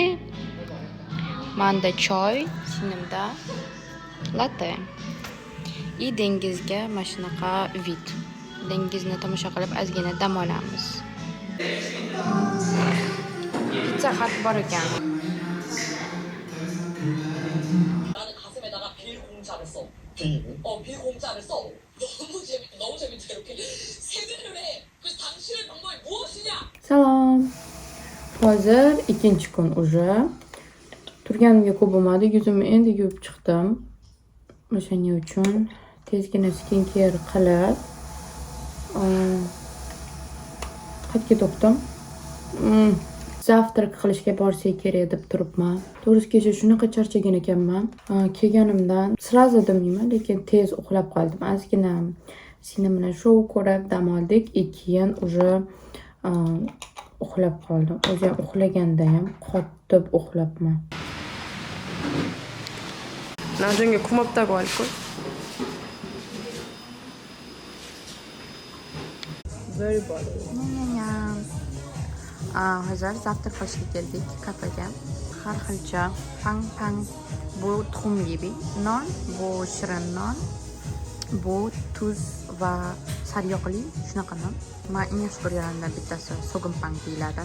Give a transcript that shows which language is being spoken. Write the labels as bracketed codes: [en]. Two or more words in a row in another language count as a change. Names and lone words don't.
[uz] Manda choy, sinimda latte. И dengizga mana shunaqa vid. Dengizni tomosha qilib ozgina dam olamiz. Pizza Hut bor ekan. [ko] 가슴에다가 빌공자를 써. 빌공자를 써. 너무 재밌다. 이렇게 세뇌를 해. 그래서 당신의 방법이 무엇이냐? [uz] Salom. Hozir ikkinchi kun уже. Turganimga ko'p bo'lmadi. Yuzimni endi yuvib chiqdim. O'shaning uchun tezgina skincare qilib qayerga to'xtam? Zavtrak qilishga borsak kerak deb turibman. To'g'risi kecha shunaqa charchagan ekanman. Kelganimdan sразу demayman, lekin tez uxlab qoldim. Ozgina singlim bilan shou ko'rib dam oldik. Keyin уже uxlab qoldim. O'zim uxlaganda ham qotib uxlabman. [ko] 나중에 고맙다고 할 걸. [en] Very bad. [uz] Hozir zavtrak qilishga keldik kafega. Har xilcha pang. Bu tuxumli non, bu shirin non, bu tuz va sariyog'li shunaqa non. Men eng yaxshi ko'rganimdan bittasi sogum pang deyiladi.